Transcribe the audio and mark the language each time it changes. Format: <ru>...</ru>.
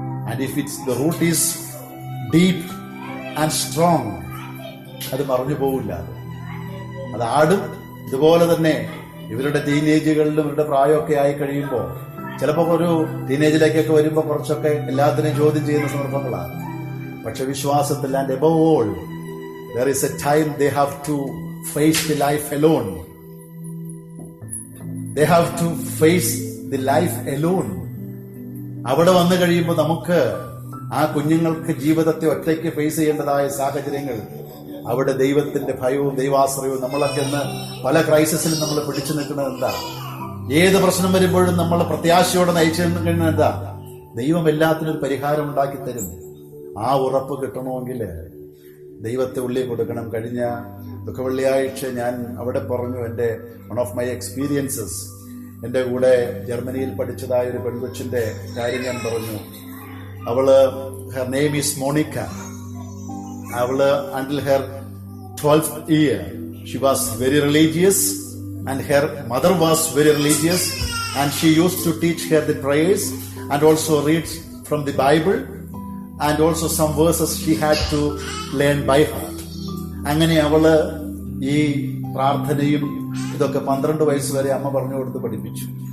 <en>and if it's the root is deep and strong,</en> <ml>അത് മറിഞ്ഞു പോവില്ല, അത് ആടും. ഇതുപോലെ തന്നെ ഇവരുടെ ടീനേജുകളിലും ഇവരുടെ പ്രായമൊക്കെ ആയി കഴിയുമ്പോൾ ചിലപ്പോൾ ഒരു ടീനേജിലേക്കൊക്കെ വരുമ്പോൾ കുറച്ചൊക്കെ എല്ലാത്തിനെയും ചോദ്യം ചെയ്യുന്ന സന്ദർഭങ്ങളാണ്. പക്ഷെ വിശ്വാസത്തിൽ</ml> <en>And above all there is a time they have to face the life alone. They have to face the life alone.</en> <ml>അവിടെ വന്നു കഴിയുമ്പോൾ നമുക്ക് ആ കുഞ്ഞുങ്ങൾക്ക് ജീവിതത്തെ ഒറ്റയ്ക്ക് ഫേസ് ചെയ്യേണ്ടതായ സാഹചര്യങ്ങൾ, അവിടെ ദൈവത്തിന്റെ ഭയവും ദൈവാശ്രയവും, നമ്മളൊക്കെ ഇന്ന് പല ക്രൈസിസിലും നമ്മൾ പിടിച്ചു നിൽക്കുന്നത് എന്താ? ഏത് പ്രശ്നം വരുമ്പോഴും നമ്മൾ പ്രത്യാശയോടെ നയിച്ചു കഴിയുന്നത് എന്താ? ദൈവം എല്ലാത്തിനും ഒരു പരിഹാരം ഉണ്ടാക്കി തരും. ആ ഉറപ്പ് കിട്ടണമെങ്കിൽ ദൈവത്തെ ഉള്ളിൽ കൊടുക്കണം. കഴിഞ്ഞ ദുഃഖവെള്ളിയാഴ്ച ഞാൻ അവിടെ പറഞ്ഞു, എൻ്റെ</ml> <en>one of my experiences,</en> <ml>എൻ്റെ കൂടെ ജർമ്മനിയിൽ പഠിച്ചതായ ഒരു പെൺകൊച്ചിന്റെ കാര്യം ഞാൻ പറഞ്ഞു. അവള്,</ml> <en>Her name is Monica.</en> <ml>അവള്</ml> <en>until her 12th year she was very religious and her mother was very religious and she used to teach her the prayers and also read from the Bible and also some verses she had to learn by heart.</en> <ml>അങ്ങനെ അവള് ഈ പ്രാർത്ഥനയും ഇതൊക്കെ 12 വയസ്സ് വരെ അമ്മ പറഞ്ഞു കൊടുത്ത് പഠിപ്പിച്ചു.</ml>